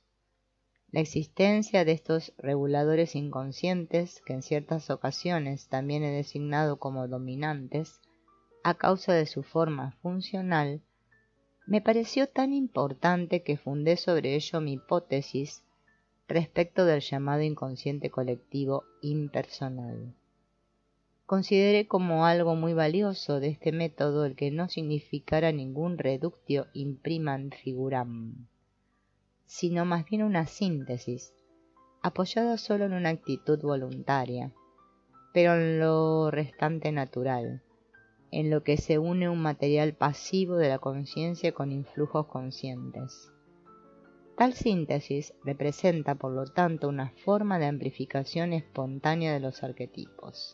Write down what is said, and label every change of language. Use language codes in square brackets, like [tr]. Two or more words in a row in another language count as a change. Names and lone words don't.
[es] La existencia de estos reguladores inconscientes, que en ciertas ocasiones también he designado como dominantes, a causa de su forma funcional, me pareció tan importante que fundé sobre ello mi hipótesis respecto del llamado inconsciente colectivo impersonal. Consideré como algo muy valioso de este método el que no significara ningún [la] reductio imprimam figuram, [es] sino más bien una síntesis, apoyada solo en una actitud voluntaria, pero en lo restante natural, en lo que se une un material pasivo de la conciencia con influjos conscientes. Tal síntesis representa, por lo tanto, una forma de amplificación espontánea de los arquetipos.